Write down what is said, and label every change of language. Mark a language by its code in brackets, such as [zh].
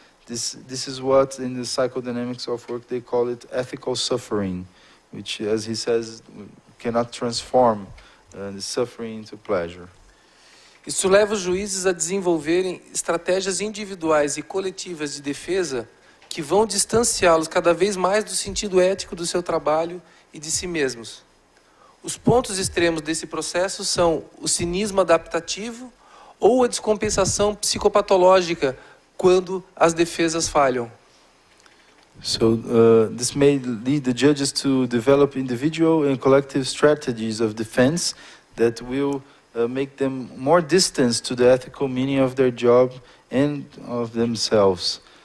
[en] This is what in the psychodynamics of work they call it ethical suffering, which, as he says, cannot transform the suffering into pleasure. [pt] Isso leva os juízes a desenvolverem estratégias individuais e coletivas de defesa que vão distanciá-los cada vez mais do sentido ético do seu trabalho e de si mesmos. Os pontos extremos desse processo são o cinismo adaptativo ou a descompensação psicopatológica quando as defesas falham. [en] So this may lead the judges to develop individual and collective strategies of defense that will make them more distant to the ethical meaning of their job and of themselves.